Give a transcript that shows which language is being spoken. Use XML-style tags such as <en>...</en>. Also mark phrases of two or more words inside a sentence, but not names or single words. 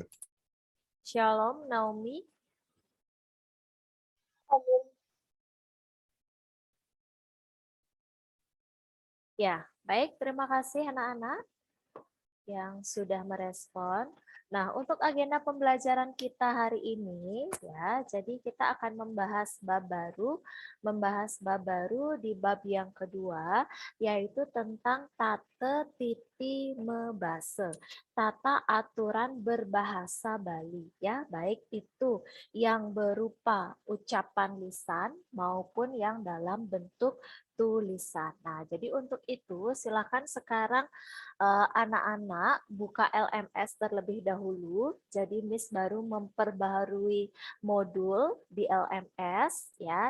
<id>Shalom Naomi. Ya, baik. Terima kasih anak-anak yang sudah merespon. Nah, untuk agenda pembelajaran kita hari ini ya, jadi kita akan membahas bab baru di bab yang kedua, yaitu tentang</id> <ban>tate titi mebase,</ban> <id>tata aturan berbahasa Bali ya, baik itu yang berupa ucapan lisan maupun yang dalam bentuk tulisan. Nah, jadi untuk itu silakan sekarang anak-anak buka LMS terlebih dahulu. Jadi Miss baru memperbaharui modul di LMS ya.</id>